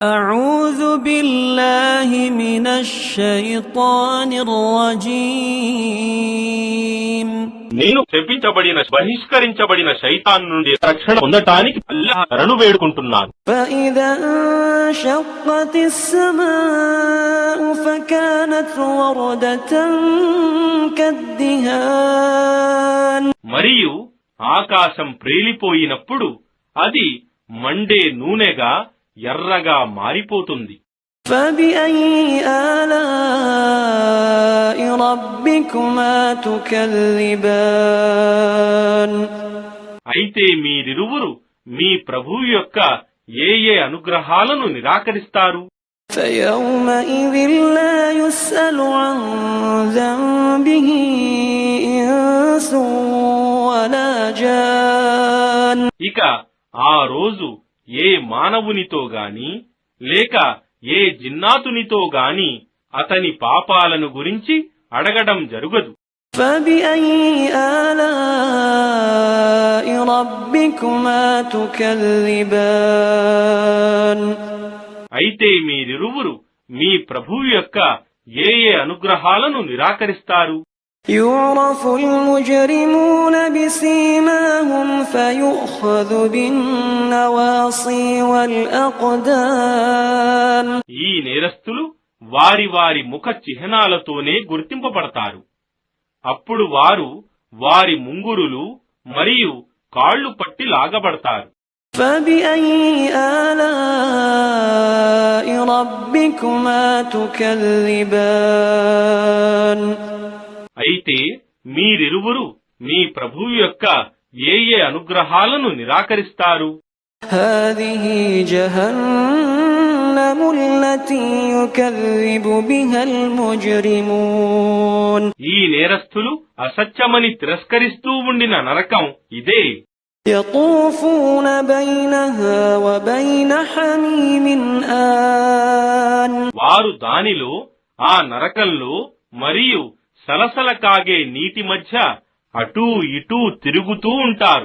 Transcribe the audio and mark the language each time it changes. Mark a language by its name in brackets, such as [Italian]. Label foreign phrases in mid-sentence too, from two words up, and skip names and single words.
[Arabic] أعوذ بالله من الشيطان الرجيم [Telugu] నేను శపించబడిన బహిష్కరించబడిన శైతాన్ నుండి రక్షణ పొందటానికి అల్లాహ్ శరణు వేడుకుంటున్నాను. [Arabic] فإذا انشقت السماء فكانت وردة كالدهان [Telugu] మరియు ఆకాశం ప్రేలిపోయినప్పుడు అది మండే నూనెగా ఎర్రగా మారిపోతుంది. [Arabic] فبأي آلاء ربكما تكذبان [Telugu] అయితే మీరిరువురు మీ ప్రభువు యొక్క ఏ అనుగ్రహాలను నిరాకరిస్తారు? [Arabic] فيومئذ لا يسأل عن ذنبه إنس ولا جان [Telugu] ఇక ఆ రోజు ఏ మానవునితో గాని లేక ఏ జిన్నాతునితో గాని అతని పాపాలను గురించి అడగడం జరుగదు. [Arabic] فبأي آلاء ربكما تكذبان [Telugu] అయితే మీరిరువురు మీ ప్రభువు యొక్క ఏ అనుగ్రహాలను నిరాకరిస్తారు? [Arabic] يعرف المجرمون بسيماهم فيؤخذ بالنواصي والأقدام [Telugu] ఈ నేరస్తులు వారి వారి ముఖ చిహ్నాలతోనే గుర్తింపబడతారు. అప్పుడు వారు వారి ముంగురులు మరియు కాళ్లు పట్టి లాగబడతారు. [Arabic] فبأي آلاء ربكما تكذبان [Telugu] అయితే మీరిరువురు మీ ప్రభువు యొక్క ఏ అనుగ్రహాలను నిరాకరిస్తారు? [Arabic] هذه جهنم التي يكذب بها المجرمون [Telugu] ఈ నేరస్తులు అసత్యమని తిరస్కరిస్తూ ఉండిన నరకం ఇదే. [Arabic] يطوفون بينها وبين حميم آن [Telugu] వారు దానిలో ఆ నరకంలో మరియు సలసల కాగే నీటి మధ్య అటూ ఇటూ తిరుగుతూ ఉంటారు.